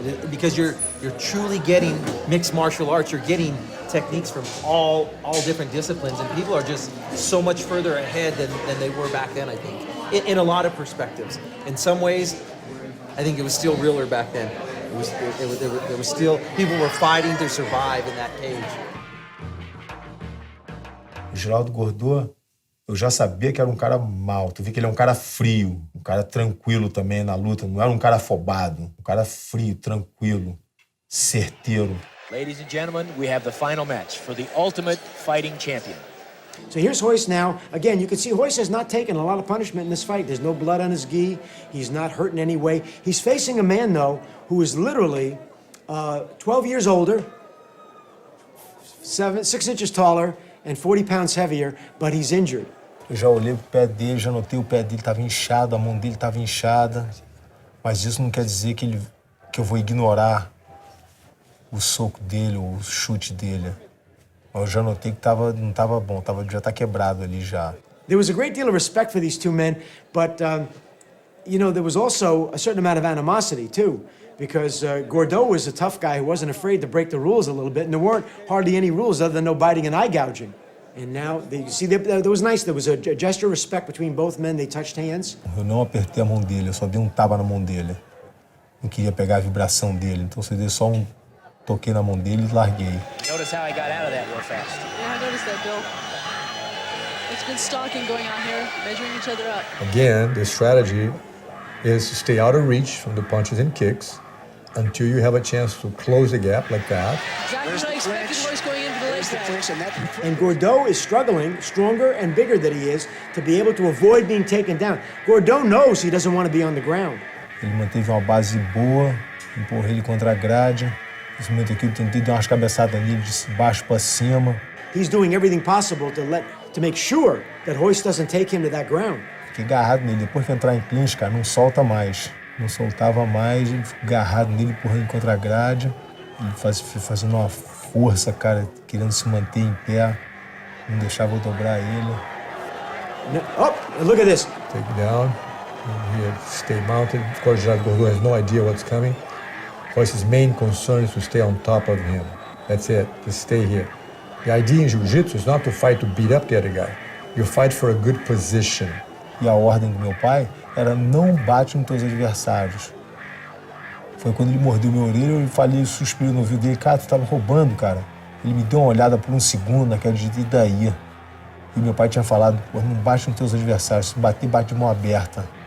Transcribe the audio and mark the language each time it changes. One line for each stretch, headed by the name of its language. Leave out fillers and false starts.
English: Because you're truly getting mixed martial arts, you're getting techniques from all different disciplines, and people are just so much further ahead than they were back then, I think, in a lot of perspectives. In some ways, I think it was still realer back then. There was still, people were fighting to survive in that cage.
Portuguese: O Gerard Gordo, eu já sabia que era um cara mau. Tu vê que ele é um cara frio, um cara tranquilo também na luta. Não era um cara afobado, um cara frio, tranquilo, certeiro.
English: Ladies and gentlemen, we have the final match for the Ultimate Fighting Champion. So here's Royce now. Again, you can see Royce has not taken a lot of punishment in this fight. There's no blood on his gi. He's not hurt in any way. He's facing a man, though, who is literally 12 years older, 6 inches taller, and 40 pounds heavier, but he's injured.
Portuguese: Eu já olhei pro pé dele, já notei o pé dele estava inchado, a mão dele estava inchada. Mas isso não quer dizer que eu vou ignorar o soco dele ou o chute dele. Eu já notei que não estava bom, já está quebrado ali já.
English: There was a great deal of respect for these two men, but there was also a certain amount of animosity too, because Gardeaux was a tough guy who wasn't afraid to break the rules a little bit, and there weren't hardly any rules other than no biting and eye gouging. And now, you see, that was nice. There was a gesture of respect between both men. They touched hands.
Portuguese: Eu não apertei a mão dele, eu só dei um tapa na mão dele. Não queria pegar a vibração dele, então eu dei só toquei na mão dele e larguei.
English: Notice how he got out of that real fast. Yeah, I noticed that, Bill. It's good stalking going on here, measuring each other up. Again, the strategy is to stay out of reach from the punches and kicks until you have a chance to close the gap like that. Exactly what I expected Royce going in for the leg grab. And Gardeaux is struggling, stronger and bigger than he is, to be able to avoid being taken down. Gardeaux knows he doesn't want to be on the ground.
Portuguese: Ele manteve uma base boa, empurrei ele contra a grade. Nesse momento aqui eu tentei dar umas cabeçadas nele de baixo para cima.
English: He's doing everything possible to make sure that Royce doesn't take him to that ground.
Portuguese: Fiquei agarrado nele. Depois que entrar em clinch, cara, não solta mais. Não soltava mais, ele ficou agarrado nele, empurrando contra a grade. Ele fazendo uma força, cara, querendo se manter em pé. Não deixava eu dobrar ele.
English: Oh, look at this. Take it down. Here, stay mounted. Of course, Gerard Gordo has no idea what's coming. Royce's main concern is to stay on top of him. That's it, just stay here. The idea in Jiu-Jitsu is not to fight to beat up the other guy. You fight for a good position.
Portuguese: E a ordem do meu pai era não bate nos teus adversários. Foi quando ele mordeu minha orelha, eu falei, suspirei no ouvido dele, cara, tu tava roubando, cara. Ele me deu uma olhada por um segundo naquele jeito, e daí? E meu pai tinha falado, pô, não bate nos teus adversários, se bater, bate de mão aberta.